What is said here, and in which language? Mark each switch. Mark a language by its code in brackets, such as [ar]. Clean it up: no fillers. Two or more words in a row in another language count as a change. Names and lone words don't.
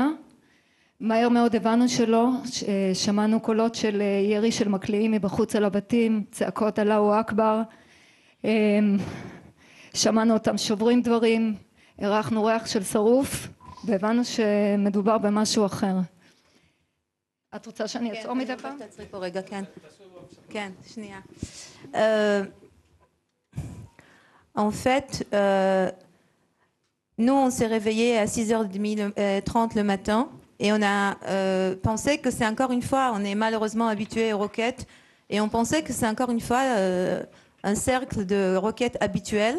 [he] מהר מאוד הבנו שלא, שמענו קולות של ירי של מקליעים מבחוץ על הבתים, צעקות אללהו אכבר, שמענו אותם שוברים דברים, הרחנו ריח של שרוף והבנו שמדובר במשהו אחר. את רוצה שאני אעצור מדי פעם? כן, תעצרי פה רגע, כן. כן, שנייה. [fr] En fait, nous on s'est réveillés à 6h30 le matin et on a pensé que c'est encore une fois, on est malheureusement habitué aux roquettes et on pensait que c'est encore une fois un cercle de roquettes habituelles.